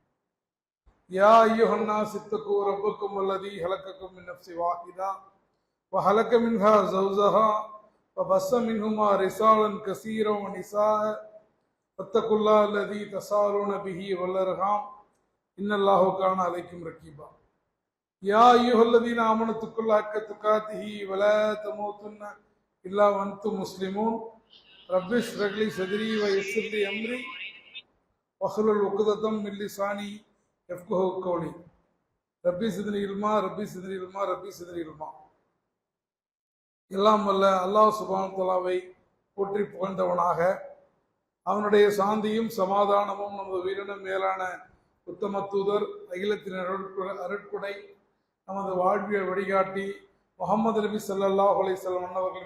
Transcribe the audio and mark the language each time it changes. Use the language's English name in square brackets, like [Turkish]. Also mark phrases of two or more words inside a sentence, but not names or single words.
[Arabic] يا أيها الناس اتقوا ربكم الذي خلقكم من نفس واحدة وخلق منها زوجها وبث منهما رجالا كثيرا ونساء واتقوا الله الذي تساءلون به والأرحام إن الله كان عليكم رقيبا. يا أيها الذين آمنوا اتقوا الله حق تقاته ولا تموتن إلا وأنتم مسلمون. رب اشرح لي صدري ويسر لي أمري واحلل عقدة من لساني يفقهوا قولي. رب زدني علما رب زدني علما رب زدني علما. [Tamil] எல்லாம் வல்ல அல்லாஹ் [Arabic] سبحانه وتعالى [Tamil] போற்றி புகழ்ந்தவனாக, அவனுடைய சாந்தியும் சமாதானமும் நமது உயிரினும் மேலான உத்தம தூதர் அகிலத்தின் அருட்குடை நமது வாழ்வியல் வழிகாட்டி முஹம்மது நபி [Arabic] صلى الله عليه وسلم [Tamil] அவர்கள்